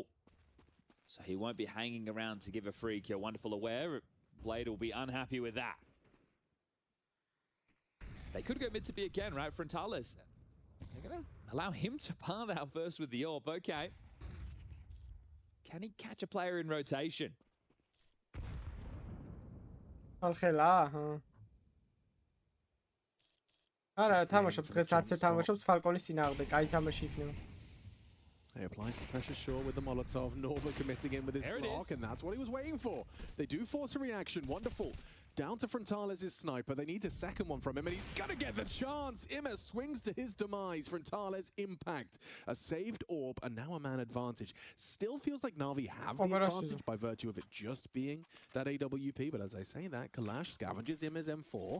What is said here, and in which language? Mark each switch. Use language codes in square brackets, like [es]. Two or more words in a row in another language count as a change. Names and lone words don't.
[en] So he won't be hanging around to give a free kill. Wonderful aware. Blade will be unhappy with that. They could go mid to B again, right? Frontales. They're going to allow him to par out first with the AWP. Okay. Can he catch a player in rotation? [ka] არა, თამაშობს დღეს 10-ზე თამაშობს Falcons წინააღმდეგ, კაი თამაში იქნება. [en] They apply some pressure short with the Molotov. Norbert committing in with his block, and that's what he was waiting for. They do force a reaction. Wonderful. Down to Frontales' sniper. They need a second one from him, and he's gonna get the chance. Immer swings to his demise. Frontales impact. A saved AWP, and now a man advantage. Still feels like Na'Vi have the advantage by virtue of it just being that AWP, but as I say that, Kalash scavenges Immer's M4.